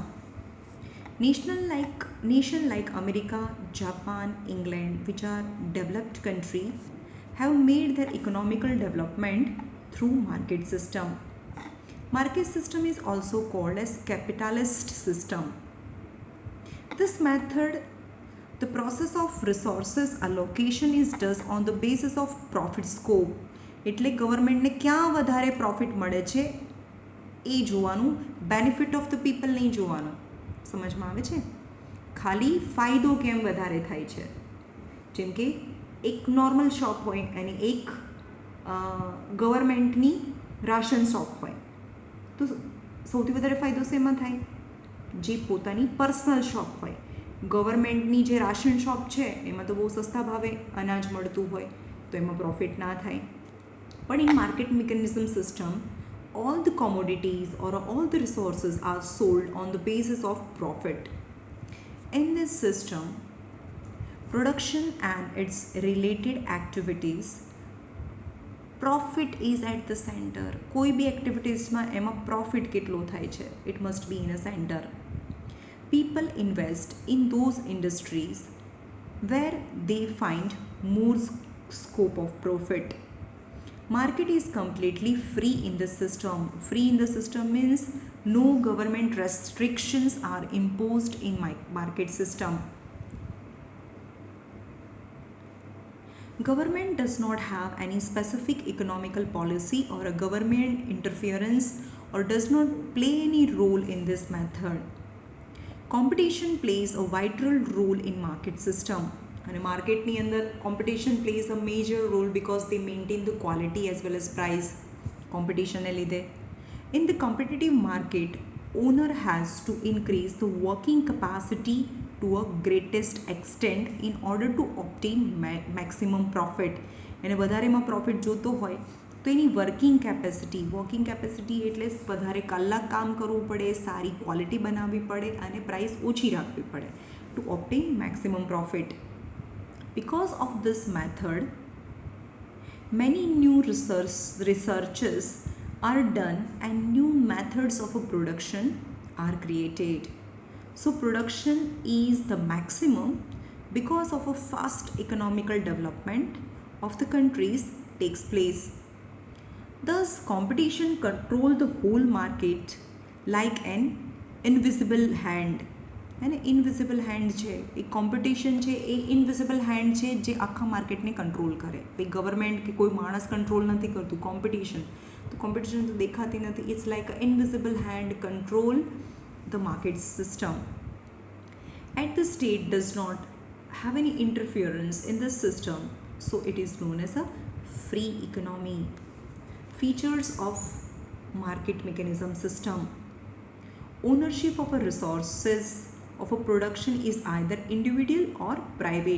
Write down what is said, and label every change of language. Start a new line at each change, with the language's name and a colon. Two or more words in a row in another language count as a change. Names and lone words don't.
English: Nation like America, Japan, England, which are developed countries, have made their economical development through market system. Market system is also called as capitalist system. This method, the process of resources allocation is done on the basis of profit scope.
Gujarati: એટલે ગવર્મેન્ટને ક્યાં વધારે પ્રોફિટ મળે છે એ જોવાનું,
English: benefit of the people
Gujarati: નહીં જોવાનું. સમજમાં આવે છે? ખાલી ફાયદો કેમ વધારે થાય છે. જેમ કે એક
English: normal shop
Gujarati: હોય અને એક ગવર્મેન્ટની
English: ration shop
Gujarati: હોય, તો સૌથી વધારે ફાયદો શેમાં થાય? જે પોતાની પર્સનલ શોપ હોય. ગવર્મેન્ટની જે
English: ration shop
Gujarati: છે એમાં તો બહુ સસ્તા ભાવે અનાજ મળતું હોય, તો એમાં પ્રોફિટ ના થાય.
English: પણ in market mechanism system, all the commodities or all the resources are sold on the basis of profit. In this system, production and its related activities, profit is at the center.
Gujarati: કોઈ બી એક્ટિવિટીઝમાં એમાં પ્રોફિટ કેટલો થાય છે,
English: it must be in a center. People invest in those industries where they find more scope of profit. Market is completely free in the system. Free in the system means no government restrictions are imposed in my market system. Government does not have any specific economical policy or a government interference or does not play any role in this method. Competition plays a vital role in market system.
Gujarati: અને માર્કેટની અંદર
English: competition plays a major role because they maintain the quality as well as price.
Gujarati: કોમ્પિટિશનને લીધે
English: in the competitive market, owner has to increase the working capacity to a greatest extent in order to obtain maximum profit.
Gujarati: એને વધારેમાં પ્રોફિટ જોતો હોય તો એની
English: working capacity
Gujarati: એટલે વધારે કલાક કામ કરવું પડે, સારી ક્વોલિટી બનાવવી પડે અને પ્રાઇસ ઓછી રાખવી પડે
English: to obtain maximum profit. Because of this method, many new researches are done and new methods of production are created. So production is the maximum because of a fast economical development of the countries takes place. Thus, competition control the whole market like an invisible hand.
Gujarati: અને
English: invisible hand
Gujarati: છે એ કોમ્પિટિશન છે, એ
English: invisible hand
Gujarati: છે જે આખા માર્કેટને કંટ્રોલ કરે. ભાઈ ગવર્મેન્ટ કે કોઈ માણસ કંટ્રોલ નથી કરતું, કોમ્પિટિશન. તો કોમ્પિટિશન તો દેખાતી નથી.
English: it's like a invisible hand control the market system. at the state does not have any interference in this system, so it is known as a free economy. Features of market mechanism system. Ownership of a resources of a production is either individual or private.